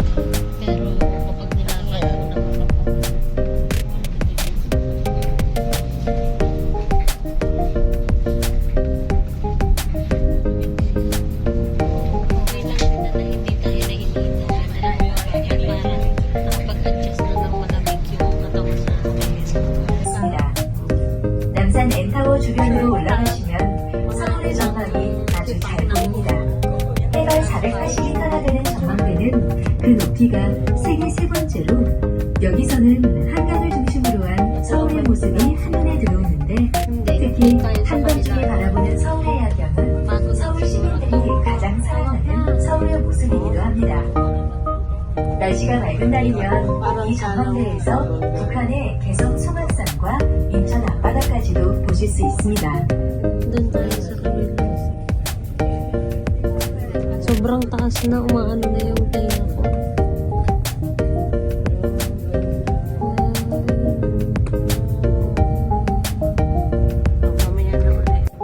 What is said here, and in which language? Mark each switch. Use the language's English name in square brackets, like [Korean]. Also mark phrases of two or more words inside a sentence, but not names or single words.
[Filipino] Pero kapag nilakad mo na okay lang din na hindi tayo nainita. Para nakapag-adjust na ng malamig yung katawan sa akin. [Korean] 있습니다. 남산 N타워 주변으로 올라가시면 서울의 전망이 아주 잘 보입니다. 해발 480m나 되는 전망대는 그 높이가 세계 세 번째로 여기서는 한강을 중심으로 한 서울의 모습이 한눈에 들어오는데 특히 한밤중에 바라보는 서울의 야경은 서울 시민들이 가장 사랑하는 서울의 모습이기도 합니다. 날씨가 맑은 날이면 이 전망대에서 북한의 개성 소막산과 인천 앞바다까지도 보실 수 있습니다. [Filipino] Doon tayo sa kabila. Sobrang taas na, umaano na yung tenga ko. Mamaya na ulit.